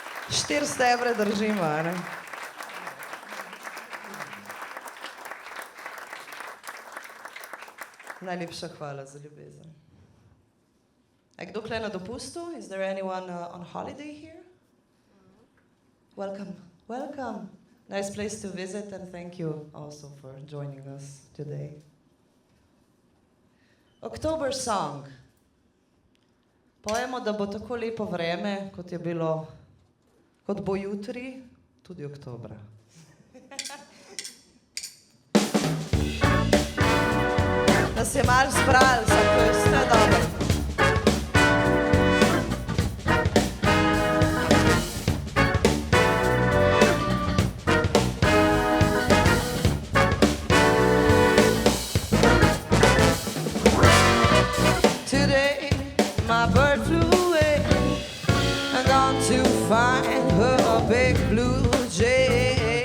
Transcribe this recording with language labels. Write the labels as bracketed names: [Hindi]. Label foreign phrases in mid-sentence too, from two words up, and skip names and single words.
[Slovenian] 4 stebre držimo, ne? Najlepša hvala za ljubezen. Je kdo kle na dopustu? [English] Is there anyone on holiday here? Welcome, welcome. Nice place to visit and thank you also for joining us today. October song. [Slovenian] Pojemo, da bo tako lepo vreme, kot je bilo, kot bo jutri, tudi oktobra. Nas je malo zbrali, zato je vse dobro. [English] Today, my bird flew away and gone to find her big blue jay.